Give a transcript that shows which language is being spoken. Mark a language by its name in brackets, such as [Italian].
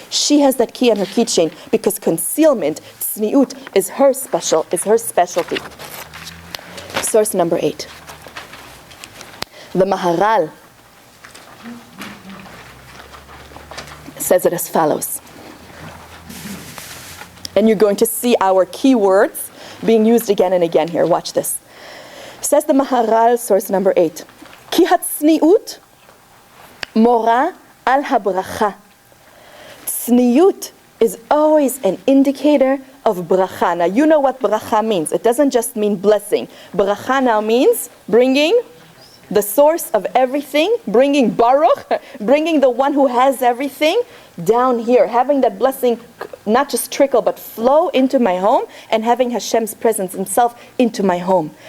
[English] She has that key on her keychain, because concealment, tzniut, is her specialty. Source number 8. The Maharal says it as follows. And you're going to see our key words being used again and again here. Watch this. Says the Maharal, source number 8. [Hebrew] כי הצניעות מורה על הברכה. [English] צניעות is always an indicator of bracha. Now you know what bracha means. It doesn't just mean blessing. Bracha now means bringing the source of everything, bringing Baruch, bringing the one who has everything down here, having that blessing not just trickle but flow into my home, and having Hashem's presence himself into my home.